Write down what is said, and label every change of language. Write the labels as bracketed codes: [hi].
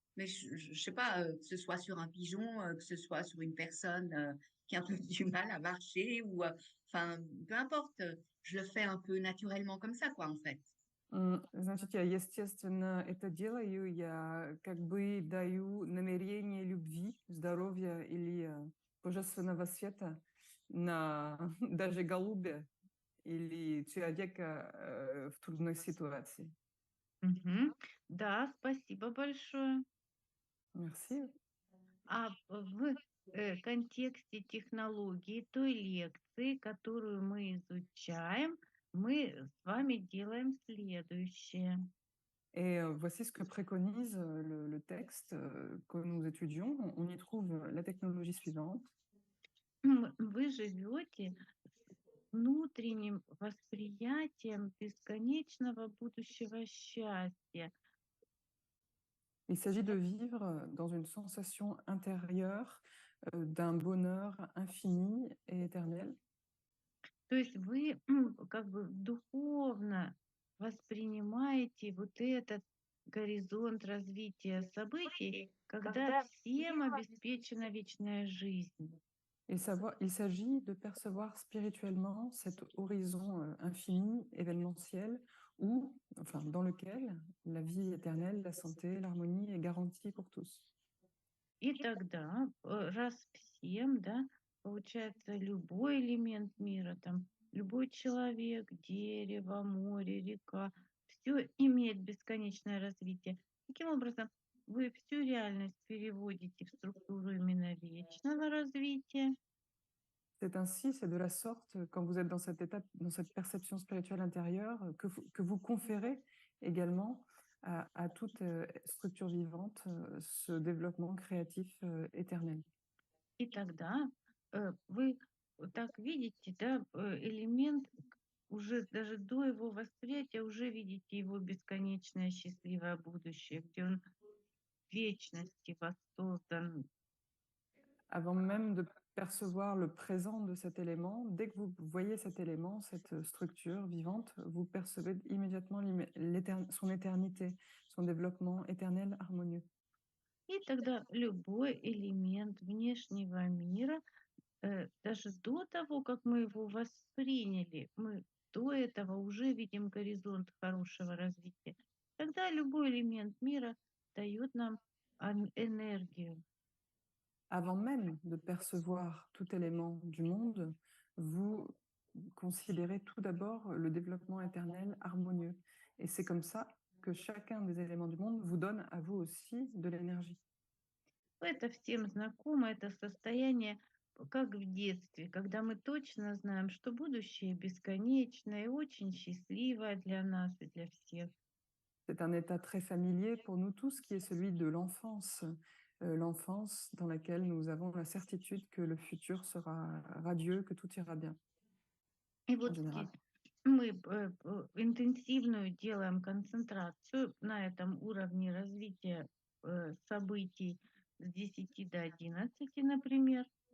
[fr] Mais je sais pas, que ce soit sur un pigeon, que ce soit sur une personne qui a un peu du mal à marcher, ou enfin, peu importe. Je le fais un peu naturellement comme ça, quoi, en fait. [ru] Значит, я, естественно, это делаю, я как бы даю намерение любви, здоровья или божественного света на даже голубя или человека в трудной ситуации. Мгм. Да, спасибо большое. [fr] Merci. [ru] А в контексте технологии той лекции, которую мы изучаем, мы с вами делаем следующее. [fr] Et voici ce que préconise le texte que nous étudions. On y trouve la technologie suivante. [ru] Вы живете с внутренним восприятием бесконечного будущего счастья. [fr] Il s'agit de vivre dans une sensation intérieure d'un bonheur infini et éternel. [ru] То есть вы как бы духовно воспринимаете вот этот горизонт развития событий, когда всем обеспечена вечная жизнь. [fr] Il s'agit de percevoir spirituellement cet horizon infini, événementiel, enfin, dans lequel la vie éternelle, la santé, l'harmonie est garantie pour tous. [ru] И тогда раз всем, да, получается любой элемент мира, там любой человек, дерево, море, река, все имеет бесконечное развитие. Таким образом, вы всю реальность переводите в структуру именно вечного развития. [fr] C'est ainsi, c'est de la sorte, quand vous êtes dans cet état, dans cette perception spirituelle intérieure, que vous conférez également à toute structure vivante ce développement créatif éternel. [ru] И тогда вы так видите, да, элемент уже даже до его восприятия уже видите его бесконечное счастливое будущее, где он в вечности воссоздан. [fr] Avant même de percevoir le présent de cet élément, dès que vous voyez cet élément, cette structure vivante, vous percevez immédiatement son éternité, son développement éternel harmonieux. [ru] И тогда любой элемент внешнего мира, даже до того, как мы его восприняли, мы до этого уже видим горизонт хорошего развития. Тогда любой элемент мира дает нам энергию. [fr] Avant même de percevoir tout élément du monde, vous considérez tout d'abord le développement éternel harmonieux. Et c'est comme ça que chacun des éléments du monde vous donne à vous aussi de l'énergie. [ru] Это всем знакомо, это состояние, как в детстве, когда мы точно знаем, что будущее бесконечное и очень счастливое для нас и для всех. [fr] C'est un état très familier pour nous tous qui est celui de l'enfance dans laquelle nous avons la certitude que le futur sera radieux, que tout ira bien [ru] И [fr] en [ru] вот [fr] général. [ru] мы интенсивную делаем концентрацию на этом уровне развития событий с 10 до 11, например.